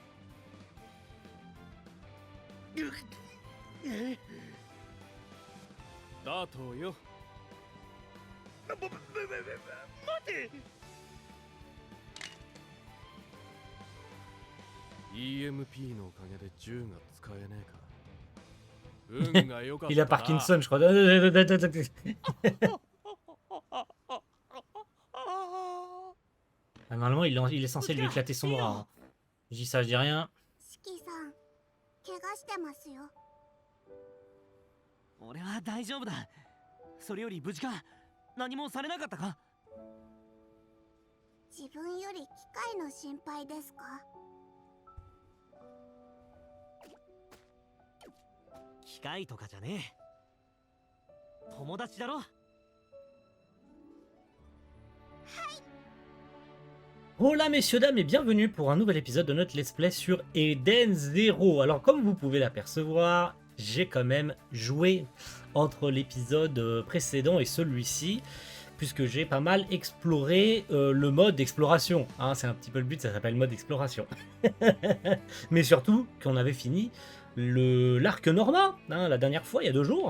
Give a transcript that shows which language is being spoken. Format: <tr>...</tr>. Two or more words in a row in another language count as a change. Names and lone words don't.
<ja>ダートよ。待て。 EMP のおかげで銃が使えねえか。運が良かった</ja> <fr>Il</fr> <ja>な。</ja> <fr>a Parkinson, je crois. Ah, normalement, il est censé lui éclater son bras. Hein. Je dis ça, je dis rien.</fr> <ja>シキさん、怪我してますよ。俺は大丈夫だ。それより無事か。何もされなかったか。自分より機械の心配ですか？機械とかじゃねえ。友達だろ。</ja> <fr>Hola messieurs, dames et bienvenue pour un nouvel épisode de notre</fr> <en>let's play</en> <fr>sur Eden Zero. Alors comme vous pouvez l'apercevoir, j'ai quand même joué entre l'épisode précédent et celui-ci, puisque j'ai pas mal exploré le mode exploration. Hein, c'est un petit peu le but, ça s'appelle mode exploration. Mais surtout qu'on avait fini l'arc Norma, hein, la dernière fois, il y a 2 jours.</fr>